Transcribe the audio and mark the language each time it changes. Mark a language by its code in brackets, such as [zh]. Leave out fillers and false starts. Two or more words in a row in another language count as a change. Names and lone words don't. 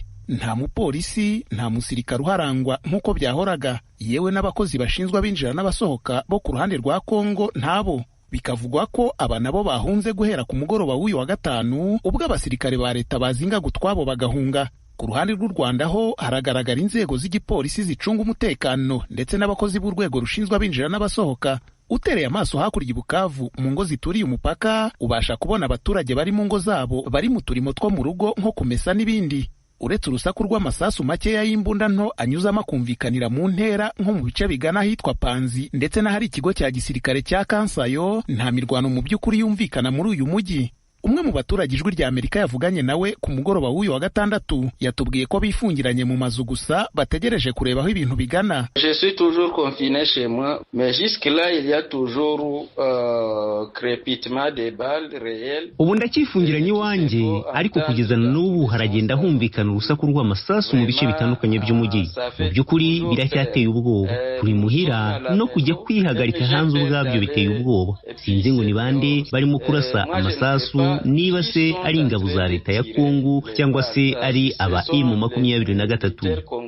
[rw] Nta mupolisi, nta musirikare uharangwa nk'uko byahoraga, yewe n'abakozi bashinzwe abinjira n'abasohoka bo ku ruhande rwa Kongo ntabo. Bikavugwa ko aba nabo bahunze guhera ku mugoroba w'uyu wa gatanu, ubwo abasirikare ba leta bazingaga utwabo bagahunga. Ku ruhande rw'u Rwanda ho haragaragara inzego z'igipolisi zicunga umutekano ndetse n'abakozi b'urwego rushinzwe abinjira n'abasohoka. Utereye amaso hakurya i Bukavu mu ngo zituriye umupaka, ubasha kubona abaturage bari mu ngo zabo bari mu turimo two mu rugo nko kumesa n'ibindi. Uretse urusaku rw'amasasu makeya y'imbunda nto anyuzamo akumvikanira mu ntera nko mu bice bigana ahitwa Panzi ndetse n'ahari ikigo cya gisirikare cya Kansayo, nta mirwano mu by'ukuri yumvikana muri uyu mujyi. Umwe mu baturage Ijwi ry'Amerika yavuganye nawe ku mugoroba w'uyu wa gatandatu yatubwiye ko bifungiranye mu mazu gusa bategereje kureba aho ibintu bigana. [fr] Je suis toujours confiné chez moi, mais jusque là il y a toujours crépitement des balles réelles. [rw] Ubu ndacyifungiranye iwanjye, ariko kugeza n'ubu haragenda humvikana urusaku rw'amasasu mu bice bitandukanye by'umujyi. Mu by'ukuri biracyateye ubwoba. Turi muhira no kujya kwihagarika hanze ubwabyo biteye ubwoba. Sinzi ngo ni bande barimo kurasa amasasu, niba se ari ingabo za leta ya Kongo cyangwa se ari aba M23.